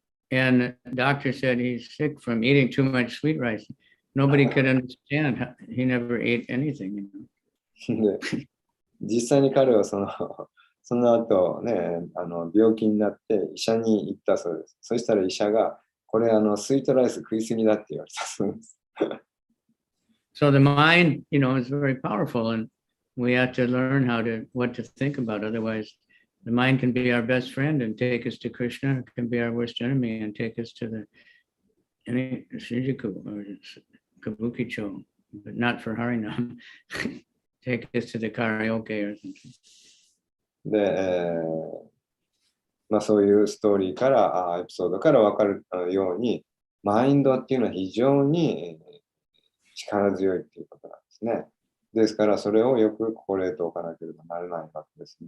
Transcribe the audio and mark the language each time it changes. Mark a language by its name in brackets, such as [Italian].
[English] And the doctor said he's sick from eating too much sweet rice. Nobody could understand. He never ate anything. You know? [Japanese] で、実際に彼はその後ね、病気になって医者に行ったそうです。そしたら医者が、これスイートライス食いすぎだって言われたそうです。 [English] So the mind, you know, is very powerful, and we have to learn what to think about. Otherwise, the mind can be our best friend and take us to Krishna. It can be our worst enemy and take us to any Shinjuku or Kabukicho, but not for Harinam. Take us to the karaoke or something. [Japanese] で、そういうストーリーから、エピソードから分かるように、マインドっていうのは非常に力強いっていうことなんですね。ですから、それをよく心得ておかなければならないわけです。